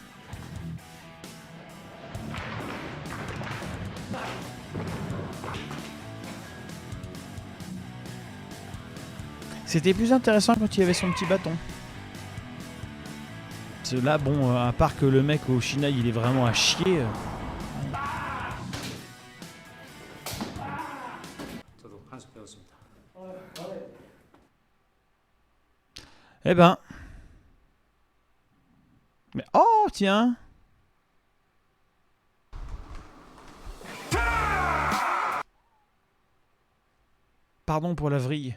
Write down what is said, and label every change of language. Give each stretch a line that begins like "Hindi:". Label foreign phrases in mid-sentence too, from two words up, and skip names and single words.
French: C'était plus intéressant quand il avait son petit bâton. Parce que là, bon, à part que le mec au Shinai, il est vraiment à chier.
Korean: 저도 한수 배웠습니다.
French: Eh ben. Mais oh, tiens. Pardon pour la vrille.